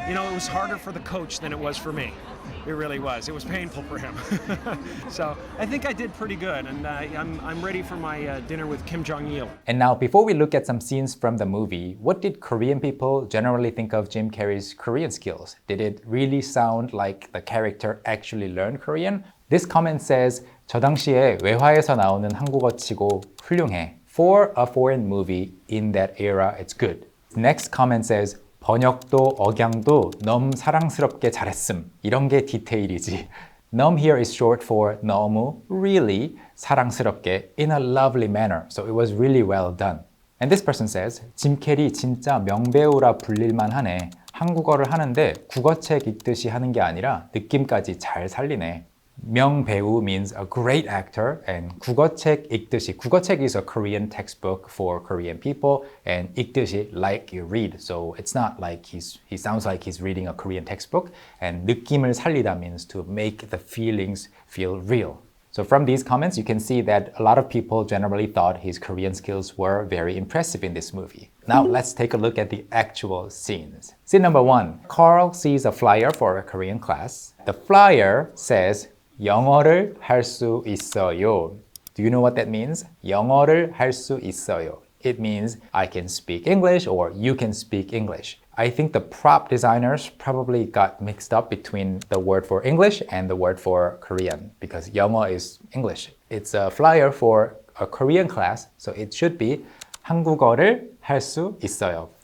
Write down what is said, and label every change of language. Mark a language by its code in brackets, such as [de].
[en] You know, it was harder for the coach than it was for me. It really was. It was painful for him. So I think I did pretty good, and I'm ready for my dinner with Kim Jong-il. And now, before we look at some scenes from the movie, what did Korean people generally think of Jim Carrey's Korean skills? Did it really sound like the character actually learned Korean? This comment says, [ko] 저 당시에 외화에서 나오는 한국어치고 훌륭해. [en] For a foreign movie in that era, it's good. Next comment says, [ko] 번역도 억양도 너무 사랑스럽게 잘했음. 이런 게 디테일이지. [en] 너무 here is short for 너무, really, [ko] 사랑스럽게, [en] in a lovely manner. So it was really well done. And this person says, [ko] 짐 캐리 진짜 명배우라 불릴만 하네. 한국어를 하는데 국어책 읽듯이 하는 게 아니라 느낌까지 잘 살리네. [en] 명배우 means a great actor, and [ko] 국어책 읽듯이. [en] 국어책 is a Korean textbook for Korean people, and [ko] 읽듯이 [en] like you read. So it's not like he sounds like he's reading a Korean textbook. And [ko] 느낌을 살리다 [en] means to make the feelings feel real. So from these comments, you can see that a lot of people generally thought his Korean skills were very impressive in this movie. Now let's take a look at the actual scenes. Scene number 1. Carl sees a flyer for a Korean class. The flyer says, [ko] 영어를 할 수 있어요. [en] Do you know what that means? [ko] 영어를 할 수 있어요. [en] It means I can speak English or you can speak English. I think the prop designers probably got mixed up between the word for English and the word for Korean because 영어 is English. It's a flyer for a Korean class, so it should be [ko] 한국어를 할 수 있어요.